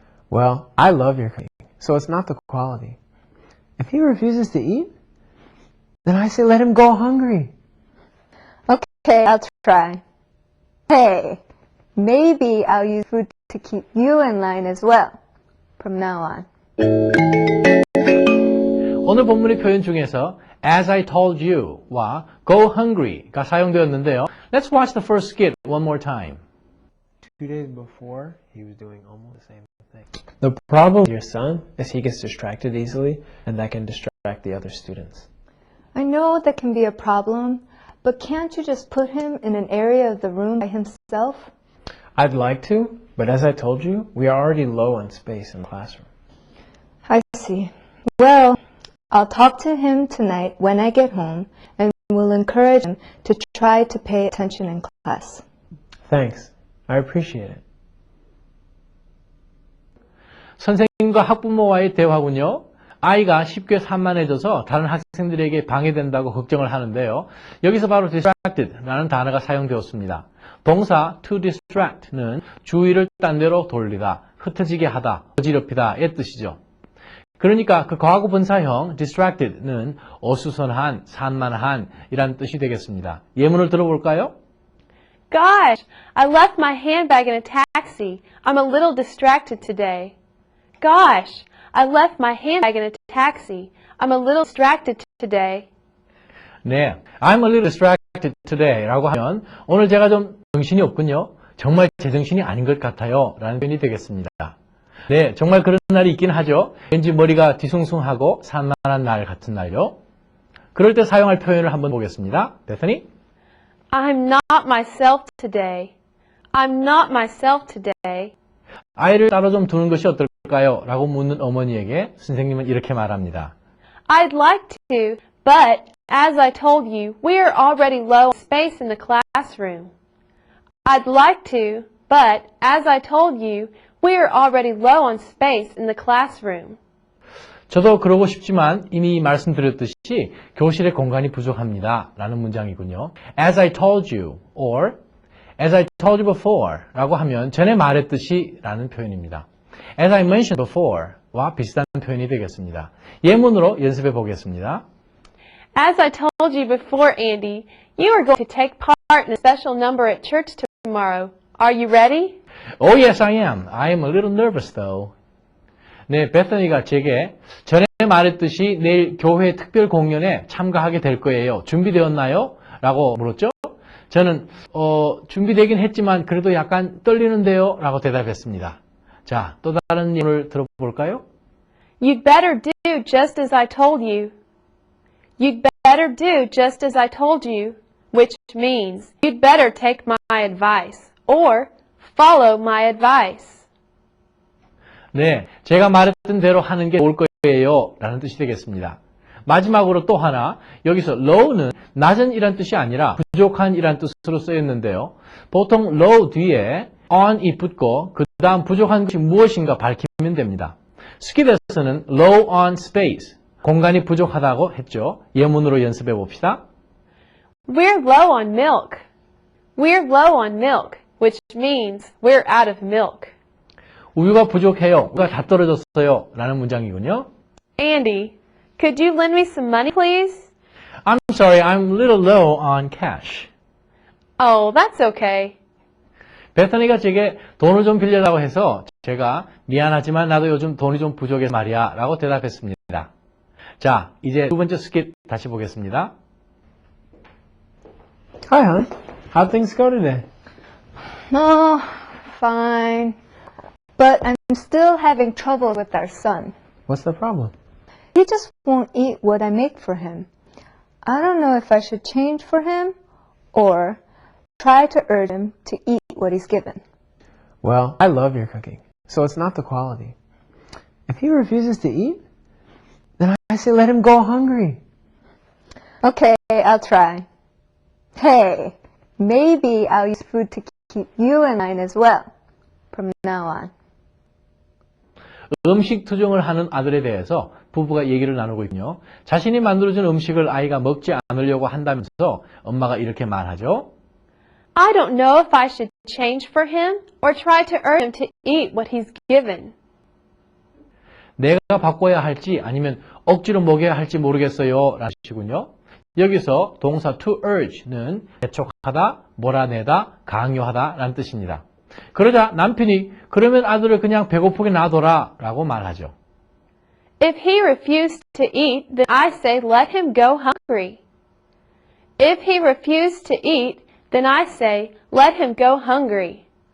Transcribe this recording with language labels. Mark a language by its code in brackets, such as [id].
[en] Well, I love your cooking, so it's not the quality. If he refuses to eat, then I say let him go hungry. Okay, I'll try. Hey, maybe I'll use food to keep you in line as well from now on. [ko] 오늘 본문의 표현 중에서 [en] as I told you [ko] 와 [en] go hungry [ko] 가 사용되었는데요. [en] Let's watch the first skit one more time. 2 days before, he was doing almost the same thing. The problem with your son is he gets distracted easily, and that can distract the other students. I know that can be a problem, but can't you just put him in an area of the room by himself? I'd like to, but as I told you, we are already low on space in the classroom. I see. Well, I'll talk to him tonight when I get home, and will encourage him to try to pay attention in class. Thanks. I appreciate it. [ko] 선생님과 학부모와의 대화군요. 아이가 쉽게 산만해져서 다른 학생들에게 방해된다고 걱정을 하는데요. 여기서 바로 distracted라는 단어가 사용되었습니다. 동사 to distract는 주의를 딴 데로 돌리다, 흩어지게 하다, 어지럽히다의 뜻이죠. 그러니까 그 과거 분사형 distracted는 어수선한, 산만한 이란 뜻이 되겠습니다. 예문을 들어볼까요? [en] Gosh, I left my handbag in a taxi. I'm a little distracted today. Gosh, I left my handbag in a taxi. I'm a little distracted today. [ko] 네, [en] I'm a little distracted today [ko] 라고 하면 오늘 제가 좀 정신이 없군요. 정말 제정신이 아닌 것 같아요 라는 표현이 되겠습니다. 네, 정말 그런 날이 있긴 하죠. 왠지 머리가 뒤숭숭하고 산만한 날 같은 날요. 그럴 때 사용할 표현을 한번 보겠습니다. 베서니? [en] I'm not myself today. I'm not myself today. [ko] 아이를 따로 좀 두는 것이 어떨까요? 라고 묻는 어머니에게 선생님은 이렇게 말합니다. [en] I'd like to, but as I told you, we are already low on space in the classroom. I'd like to, but as I told you, we are already low on space in the classroom. [ko] 저도 그러고 싶지만 이미 말씀드렸듯이 교실에 공간이 부족합니다. 라는 문장이군요. [en] As I told you or As I told you before [ko] 라고 하면 전에 말했듯이 라는 표현입니다. [en] As I mentioned before [ko] 와 비슷한 표현이 되겠습니다. 예문으로 연습해 보겠습니다. [en] As I told you before, Andy, you are going to take part in a special number at church tomorrow. Are you ready? Oh yes I am. I am a little nervous though. [ko] 네, 베서니가 제게 전에 말했듯이 내일 교회 특별 공연에 참가하게 될 거예요. 준비되었나요? 라고 물었죠. 저는 준비되긴 했지만 그래도 약간 떨리는데요. 라고 대답했습니다. 자, 또 다른 예문을 들어볼까요? [en] You'd better do just as I told you. You'd better do just as I told you, which means you'd better take my advice or follow my advice. [ko] 네, 제가 말했던 대로 하는 게 좋을 거예요. 라는 뜻이 되겠습니다. 마지막으로 또 하나, 여기서 low는 낮은 이란 뜻이 아니라 부족한 이란 뜻으로 쓰였는데요. 보통 low 뒤에 on이 붙고 그 다음 부족한 것이 무엇인가 밝히면 됩니다. 스킷에서는 [en] low on space, [ko] 공간이 부족하다고 했죠. 예문으로 연습해 봅시다. [en] We're low on milk. We're low on milk, which means we're out of milk. [ko] 우유가 부족해요. 우유가 다 떨어졌어요. 라는 문장이군요. [en] Andy, Could you lend me some money, please? I'm sorry, I'm a little low on cash. Oh, that's okay. [ko] 베타니가 제게 돈을 좀 빌려달라고 해서 제가 미안하지만 나도 요즘 돈이 좀 부족해서 말이야 라고 대답했습니다. 자, 이제 두 번째 스킷 다시 보겠습니다. [en] Hi, hon. How'd things go today? Oh, fine. But I'm still having trouble with our son. What's the problem? He just won't eat what I make for him. I don't know if I should change for him or try to urge him to eat what he's given. Well, I love your cooking, so it's not the quality. If he refuses to eat, then I say let him go hungry. Okay, I'll try. Hey, maybe I'll use food to keep you in line as well from now on. [ko] 음식 투정을 하는 아들에 대해서 부부가 얘기를 나누고 있군요. 자신이 만들어준 음식을 아이가 먹지 않으려고 한다면서 엄마가 이렇게 말하죠. [en] I don't know if I should change for him or try to urge him to eat what he's given. [ko] 내가 바꿔야 할지 아니면 억지로 먹여야 할지 모르겠어요 라는 식이군요. 여기서 동사 to urge는 재촉하다, 몰아내다, 강요하다 라는 뜻입니다. 그러자 남편이 그러면 아들을 그냥 배고프게 놔둬라 라고 말하죠. [en] If he refused to eat, then I say let him go hungry. If he refused to eat, then I say let him go hungry.